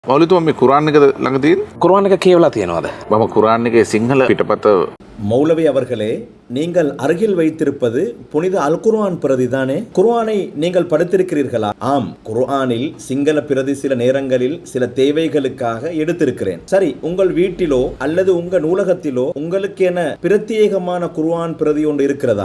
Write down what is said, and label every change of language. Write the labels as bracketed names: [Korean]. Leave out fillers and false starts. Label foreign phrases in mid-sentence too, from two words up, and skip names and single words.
[Sinhala] මෞලිතුම මේ කුරාන් එක ළඟ තියෙන කුර්ආන් එක කියවලා තියෙනවද? මම කුරාන් එකේ සිංහල පිටපත [Tamil] மௌலவி அவர்களே, நீங்கள் அருகில் வைத்திருப்பது புனித அல் குர்ஆன் பிரதி தானே? குர்ஆனை நீங்கள் படித்திருக்கிறீர்களா? ஆம், குர்ஆனில் சிங்கள பிரதி சில நேரங்களில் சில தேவைகளுக்காக எடுத்திருக்கிறேன். சரி, உங்கள் வீட்டிலோ அல்லது உங்க நூலகத்திலோ உங்களுக்கு என பிரத்யேகமான குர்ஆன் பிரதி ஒன்று இருக்கிறதா?